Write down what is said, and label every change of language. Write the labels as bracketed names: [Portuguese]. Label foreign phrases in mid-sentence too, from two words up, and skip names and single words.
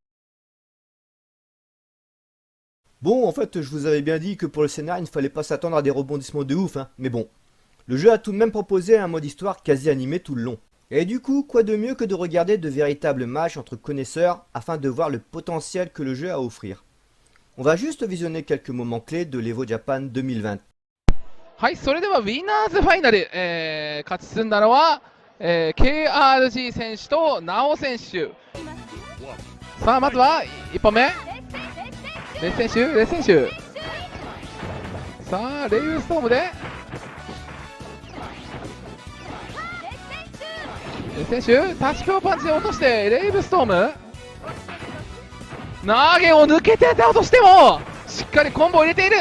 [French] Bon, en fait, je vous avais bien dit que pour le scénar, il ne fallait pas s'attendre à des rebondissements de ouf, hein, mais bon. Le jeu a tout de même proposé un mode histoire quasi animé tout le long. Et du coup, quoi de mieux que de regarder de véritables matchs entre connaisseurs afin de voir le potentiel que le jeu a à offrir. On va juste visionner quelques moments clés de l'Evo Japan 2020. [Japanese] はい、それではウィナーズファイナル、勝ち進んだのは、KRG 選手とナオ選手。さあ、まずは1本目、レス選手。さあ、レイブストームで、レス選手、タチクオパンチで落として、レイブストーム、投げを抜けてたとしても、しっかりコンボを入れている。